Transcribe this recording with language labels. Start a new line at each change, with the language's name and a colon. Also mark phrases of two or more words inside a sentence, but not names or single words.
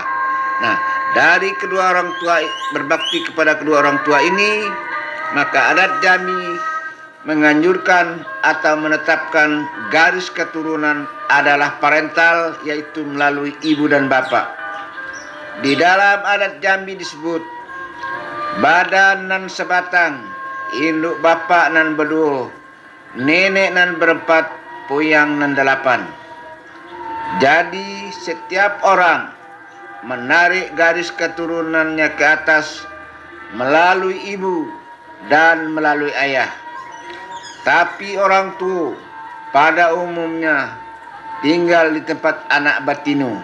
Indonesian: Nah, dari kedua orang tua, berbakti kepada kedua orang tua ini, maka adat Jambi menganjurkan atau menetapkan garis keturunan adalah parental, yaitu melalui ibu dan bapak. Di dalam adat Jambi disebut
Jambi Malay: badan nan sebatang, induk bapak nan berdua, nenek nan berempat, puyang nan 8.
Indonesian: Jadi setiap orang menarik garis keturunannya ke atas melalui ibu dan melalui ayah. Tapi orang tua pada umumnya tinggal di tempat anak batinu.